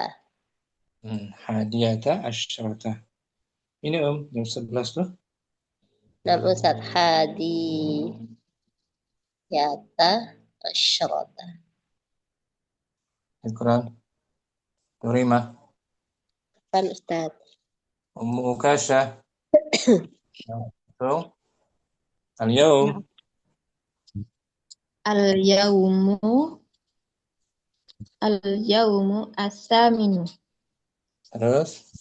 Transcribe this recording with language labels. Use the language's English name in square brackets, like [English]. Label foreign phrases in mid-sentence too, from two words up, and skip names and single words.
[Arabic] حادية عشرة. [Indonesian] Ini jam 11 tuh. Nah, Ustaz, [Arabic] حادية عشرة. [Indonesian] Al-Quran. Terima. Kan Ustaz? Ummu Ukasha. So, al-yawm. [Arabic] اليوم الثامن [Indonesian] Terus